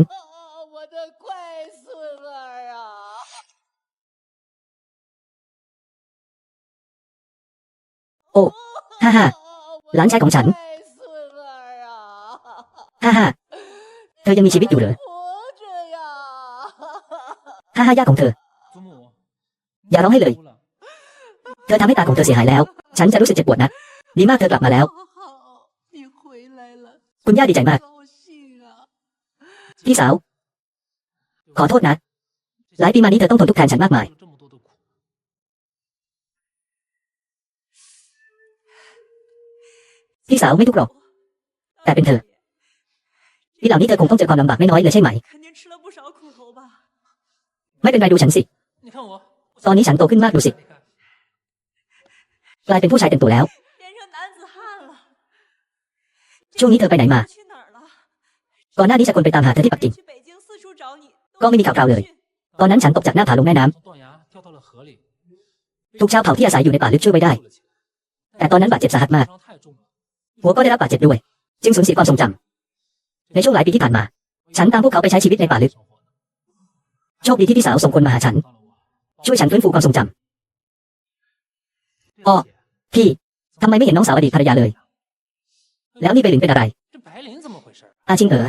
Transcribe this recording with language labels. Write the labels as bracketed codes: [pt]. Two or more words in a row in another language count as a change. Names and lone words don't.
[zh] 我的乖孙儿啊！ [th] โอ้ฮ่าฮ่าหลานชายของฉัน [zh] 乖孙儿啊！ [th] ฮ่าฮ่าเธอยังมีชีวิตอยู่เหรอ [zh] 活着呀！ [th] ฮ่าฮ่าย่าของเธอ อย่าร้องให้เลย เธอทำให้ตาของเธอเสียหายแล้ว ฉันจะรู้สึกเจ็บปวดนะดีมากเธอกลับมาแล้ว [zh] 好，你回来了， [th] คุณย่าดีใจมาก [zh] 高兴啊！ [th] พี่สาว ขอโทษนะ หลายปีมานี้เธอต้องทนทุกข์แทนฉันมากมาย พี่สาวไม่ทุกข์หรอก แต่เป็นเธอปีเหล่านี้เธอคงต้องเจอความลำบากไม่น้อยเลยใช่ไหม [zh] 肯定吃了不少苦头吧？ [th] ไม่เป็นไรดูฉันสิ ตอนนี้ฉันโตขึ้นมากดูสิ กลายเป็นผู้ชายเต็มตัวแล้ว [zh] 变成男子汉了。 [th] ช่วงนี้เธอไปไหนมา [zh] 去哪儿了？ [th] ก่อนหน้านี้ฉันคนไปตามหาเธอที่ปักกิ่ง [zh] 去北京四处找你， [th] ก็ไม่มีข่าวคราวเลย ตอนนั้นฉันตกจากหน้าผาลงแม่น้ำถูกชาวเผ่าที่อาศัยอยู่ในป่าลึกช่วยไว้ได้ แต่ตอนนั้นบาดเจ็บสาหัสมาก หัวก็ได้รับบาดเจ็บด้วย จึงสูญเสียความทรงจำในช่วงหลายปีที่ผ่านมา ฉันตามพวกเขาไปใช้ชีวิตในป่าลึก โชคดีที่พี่สาวส่งคนมาหาฉัน ช่วยฉันฟื้นฟูความทรงจำอ้อพี่ทำไมไม่เห็นน้องสาวอดีตภรรยาเลย แล้วนี่ไปหลินเป็นอะไร อาชิงเอ๋อ